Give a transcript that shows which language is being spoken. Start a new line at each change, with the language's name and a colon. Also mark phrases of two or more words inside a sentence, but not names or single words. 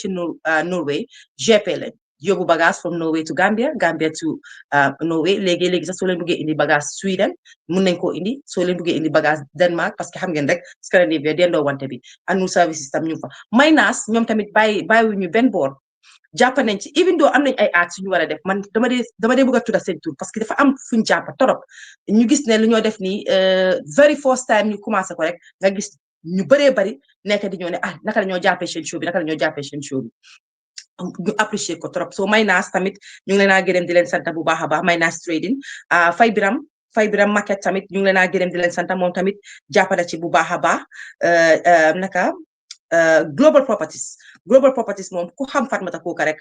Wolof: ci Norway GP lañ yóbbu bagage
English: from Norway to Gambia to Norway
Wolof: léegi sax soo leen bëggee indi bagage Sweden mun nañ koo indi soo leen bëggee indi bagage Denmark
French: parce que
Wolof: xam ngeen rek Scandinavia dendoo wante bi Annual Services tam ñu fa Maynas ñoom tamit bàyyiwuñu benn boor jàpp nañ ci
English: even though
Wolof: am nañ ay aat suñu war a def man dama dee bëgg a tudda seen tur
French: parce que
Wolof: dafa am fuñ jàpp torop ñu gis ne lu ñoo def nii
English: very first time
Wolof: ñu commencé ko rek nga gis ñu bëree bari nekk di ñoo ne naka la ñoo jàppee seen show bi ñu apprécier ko trop so Maynas tamit ñu ngi leen a gërëm di leen sant bu baax a baax Maynas trading Fay Biram market tamit ñu ngi leen a gërëm di leen sant moom tamit jàppale ci bu baax a baax naka Global Properties moom ku xam Fatmata Kooka rek